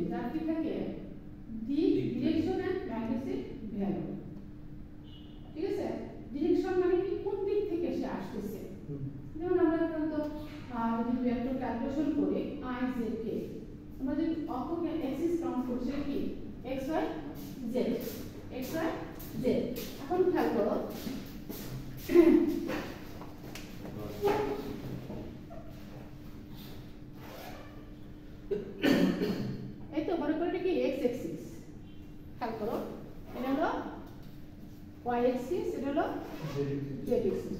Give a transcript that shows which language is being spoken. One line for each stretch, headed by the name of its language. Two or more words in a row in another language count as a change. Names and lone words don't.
Bangla: যার কি থাকে দিক,
English: direction and magnetic value,
Bangla: ঠিক আছে? ডিরেকশন মানে কি? কোন দিক থেকে সে আসছে। যেমন আমরা তো যদি
English: vector calculation
Bangla: করি i z k, আমরা যদি অক্ষকে
English: axis count
Bangla: করি সেটা কি? x y z, x y z। এখন খেয়াল করো, এই তো মনে করে কি x অ্যাক্সিস, খেয়াল করো এটা হলো y অ্যাক্সিস, এটা হলো z অ্যাক্সিস।